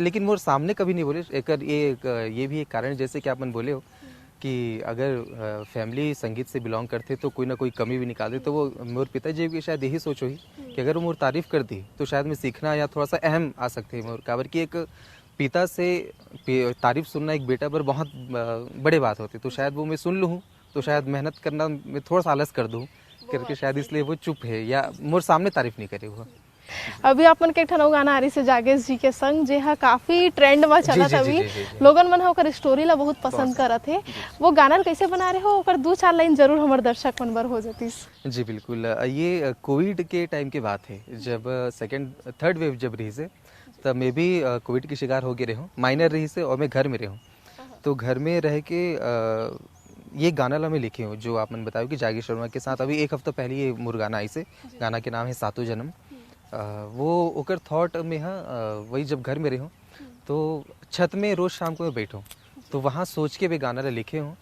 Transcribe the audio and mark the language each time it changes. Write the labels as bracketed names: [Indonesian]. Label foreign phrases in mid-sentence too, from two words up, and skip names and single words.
[Chhattisgarhi] लेकिन मोर सामने कभी नहीं बोले। ये भी एक कारण, जैसे कि आपन बोले हो कि अगर फैमिली संगीत से बिलोंग करते तो कोई ना कोई कमी भी निकालते, तो वो मोर पिताजी की शायद यही सोच हुई कि अगर वो मोर तारीफ कर दी तो शायद मैं सीखना या थोड़ा सा अहम आ सकते हैं मोर। काबर की एक पिता से तारीफ सुनना एक बेटा पर बहुत बड़े बात होती, तो शायद वो मैं सुन लूँ तो शायद मेहनत करना मैं थोड़ा सा आलस कर दूँ करके, शायद इसलिए वो चुप है या मोर सामने तारीफ नहीं करे वो। अभी आपन के ठनौ गाना आ रही से जागेश जी के संग, जे हा काफी ट्रेंड में चलत अभी, लोगन मन हा ओकर स्टोरी ला बहुत पसंद करत है। वो गाना ला कैसे बना रहे हो, ओकर 2-4 लाइन जरूर हमर दर्शक मन बर हो जतिस। जी बिल्कुल, ये कोविड के टाइम की बात है, जब [English] third wave [Chhattisgarhi] जब रही से, तब मैं भी कोविड की शिकार हो गए रही हूँ, माइनर रही से, और मैं घर में रही हूँ। तो घर में रह के ये गाना ला मैं लिखी हूँ जो आपने बताया कि जागेश शर्मा के साथ अभी 1 हफ्ता पहले ये मोर गाना आई से। गाना के नाम है सातों जन्म। वो ओकर थॉट में वही जब घर में रही हूँ तो छत में रोज़ शाम को मैं बैठूँ तो वहाँ सोच के भी गाना ला लिखे हूँ।